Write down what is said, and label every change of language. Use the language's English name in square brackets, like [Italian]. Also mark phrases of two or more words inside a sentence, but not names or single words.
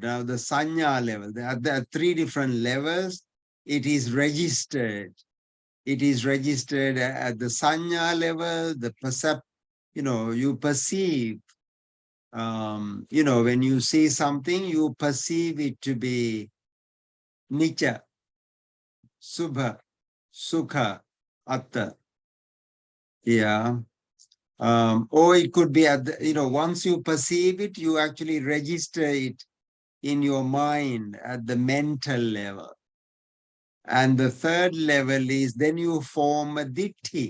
[English] Now the sanya level, there are 3 different levels. It is registered. It is registered at the sanya level, the you perceive, when you see something, you perceive it to be [Pali] nicca, subha, sukha, atta. [English] Yeah. Or it could be at the, once you perceive it, you actually register it in your mind at the mental level. And the third level is then you form a ditti.